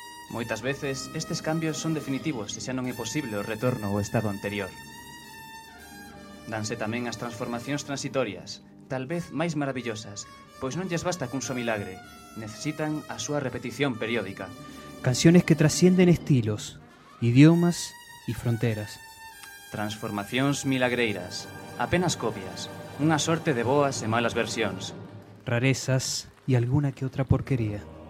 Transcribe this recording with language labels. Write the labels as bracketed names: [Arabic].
[Spanish] Muchas veces estos cambios son definitivos y ya no es posible el retorno al estado anterior. Danse también las transformaciones transitorias, tal vez más maravillosas, pues no les basta con su milagre, necesitan a su repetición periódica. Canciones que trascienden estilos, idiomas y fronteras. [Galician] Transformacións milagreiras, apenas copias, unha sorte de boas e malas versións. Rarezas e alguna que outra porquería.